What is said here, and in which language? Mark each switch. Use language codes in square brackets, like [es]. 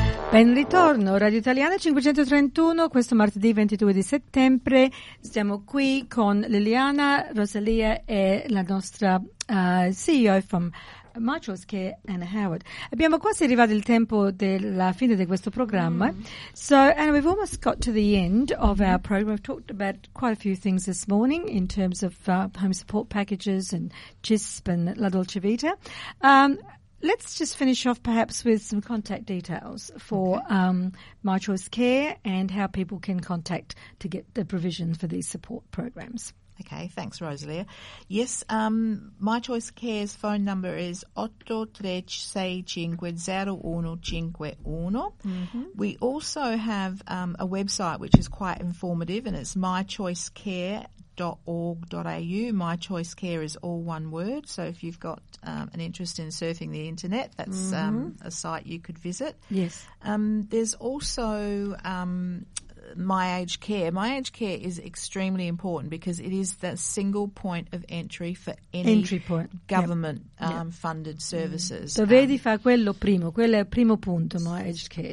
[it] Ben ritorno, Radio Italiana 531, questo martedì 22 di settembre. Siamo qui con Liliana, Rosalia e la nostra CEO from My Choice Care, Anna Howard. Abbiamo quasi arrivato il tempo della fine di questo programma. [en] So, Anna, we've almost got to the end of our program. We've talked about quite a few things this morning in terms of home support packages and CHISP and La Dolce Vita. Let's just finish off perhaps with some contact details for My Choice Care and how people can contact to get the provision for these support programs. Okay, thanks, Rosalia. Yes, My Choice Care's phone number is 8365-0151. Mm-hmm. We also have a website which is quite informative, and it's mychoicecare.org.au. My Choice Care is all one word, so if you've got an interest in surfing the internet, that's a site you could visit. Yes. There's also My Aged Care. My Aged Care is extremely important because it is the single point of entry for any government funded services. [it] Dovevi fare quello primo, quello è il primo punto, My Aged Care.